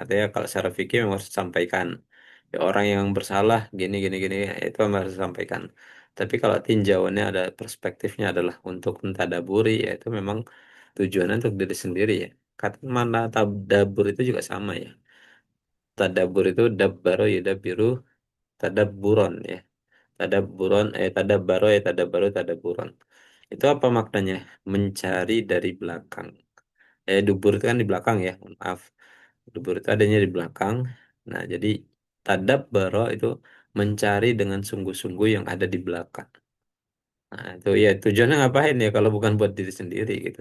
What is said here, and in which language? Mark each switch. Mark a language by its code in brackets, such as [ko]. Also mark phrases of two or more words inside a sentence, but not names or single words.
[id] Artinya kalau secara fikih memang harus disampaikan. Ya, orang yang bersalah gini gini gini ya, itu memang harus disampaikan. Tapi kalau tinjauannya ada perspektifnya adalah untuk mentadaburi, ya itu memang tujuannya untuk diri sendiri ya. Kata mana tadabur itu juga sama ya. Tadabur itu [ar] دبّر يا دبر تدبّرا [id] ya. [ar] تدبّرا تدبّر يا تدابر تدبّرا. [id] Itu apa maknanya? Mencari dari belakang. Dubur itu kan di belakang ya. Maaf. Dubur itu adanya di belakang. Nah, jadi tadabbaro itu mencari dengan sungguh-sungguh yang ada di belakang. Nah, itu ya tujuannya ngapain ya kalau bukan buat diri sendiri gitu.